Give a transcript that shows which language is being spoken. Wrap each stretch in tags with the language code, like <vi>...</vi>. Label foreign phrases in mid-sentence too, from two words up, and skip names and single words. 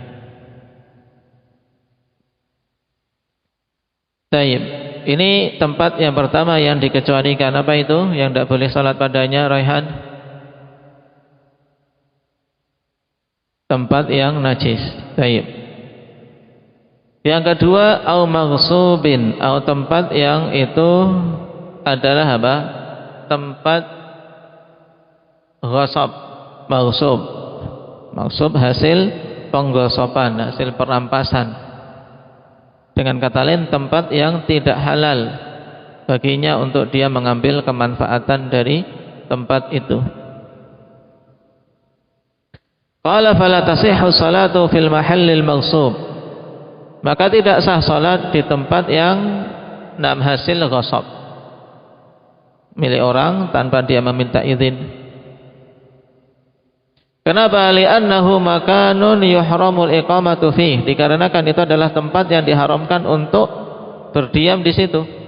<id>Taib. Ini tempat yang pertama yang dikecualikan. Apa itu? Yang tidak boleh salat padanya, Raihan? Tempat yang najis. Taib. Yang kedua,</id> <ar>أو مغصوب,</ar> <id>au tempat yang itu adalah apa? Tempat ghasab, maghsub. Maghsub hasil penggosopan, hasil perampasan. Dengan kata lain, tempat yang tidak halal baginya untuk dia mengambil kemanfaatan dari tempat itu.</id> <ar>قال فلا تصح صلاة في المحل المغصوب.</ar> <id>Maka tidak sah salat di tempat yang hasil ghasab, milik orang tanpa dia meminta izin. Kenapa?</id> <ar>لأنه مكان يحرم الإقامة فيه.</ar> <id>Dikarenakan itu adalah tempat yang diharamkan untuk berdiam di situ.</id>